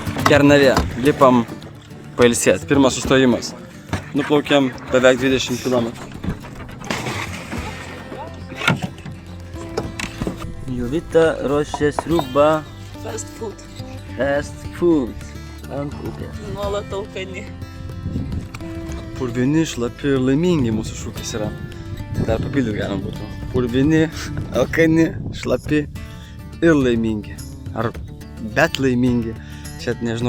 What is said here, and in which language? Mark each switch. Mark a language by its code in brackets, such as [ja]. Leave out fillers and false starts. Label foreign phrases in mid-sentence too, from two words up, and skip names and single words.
[lt] Kernavė. Lipam pailsėt. Pirmas sustojimas. Nuplaukėm beveik 20 km. Jovita ruošia sriubą. [en] Fast food. Fast food. [lt] Ant upės. Nuolat alkani. Purvini, šlapi ir laimingi mūsų šūkis yra. Dar papildyti galim būtų. Purvini, alkani, šlapi ir laimingi. Ar bet laimingi. Čia nežinau.